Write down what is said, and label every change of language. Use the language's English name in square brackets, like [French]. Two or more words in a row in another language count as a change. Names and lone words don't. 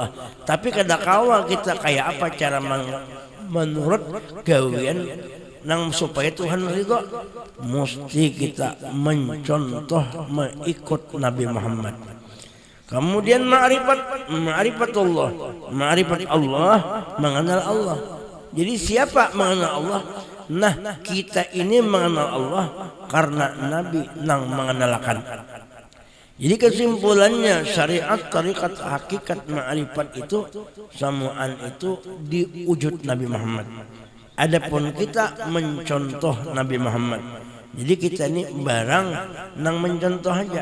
[Banjar] Tapi kadang-kala kita kayak apa cara menurut gawean nang supaya Tuhan ridho, mesti kita mencontoh mengikut Nabi Muhammad. [Indonesian] Kemudian ma'rifat Allah, mengenal Allah. Jadi siapa mengenal Allah? Nah, kita ini mengenal Allah karena Nabi nang mengenalkan. Jadi kesimpulannya syariat, tarekat, hakikat, ma'rifat itu semuaan itu diwujud Nabi Muhammad. Adapun kita mencontoh Nabi Muhammad. Jadi kita ini barang nang mencontoh aja.